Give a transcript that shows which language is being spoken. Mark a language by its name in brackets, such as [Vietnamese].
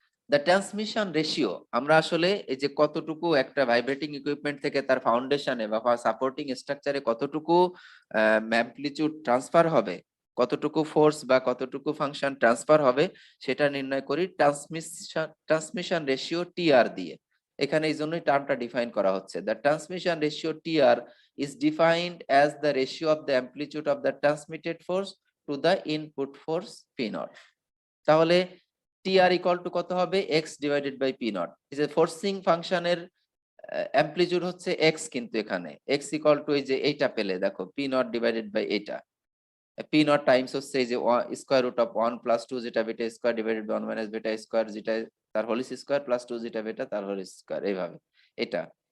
[Bangla] The transmission ratio, আমরা আসলে এই যে কতটুকু একটা ভাইব্রেটিং ইকুইপমেন্ট থেকে তার ফাউন্ডেশনে বা সাপোর্টিং স্ট্রাকচারে কতটুকু অ্যামপ্লিটিউড ট্রান্সফার হবে, কতটুকু ফোর্স বা কতটুকু ফাংশন ট্রান্সফার হবে, সেটা নির্ণয় করি ট্রান্সমিশন রেশিও টিআর দিয়ে। এখানে এই জন্যই টার্মটা ডিফাইন করা হচ্ছে, [English] The transmission ratio TR is defined as the ratio of the amplitude of the transmitted force to the input force P naught। [Bangla] তাহলে টিআর ইকুয়াল টু কত হবে, x divided by P not. এই যে forcing ফাংশনের amplitude হচ্ছে x, কিন্তু এখানে x equal to এই যে এইটা পেলে দেখো পি নট ডিভাইডেড বাই এইটা, পি নট টাইমস হচ্ছে এই যে স্কয়ার রুট অফ 1 প্লাস 2 যেটা বেটা স্কয়ার ডিভাইডেড বাই 1 মাইনাস বেটা স্কয়ার যেটা তার হোল স্কয়ার প্লাস 2 যেটা বেটা তার হোল স্কয়ার, এইভাবে এটা।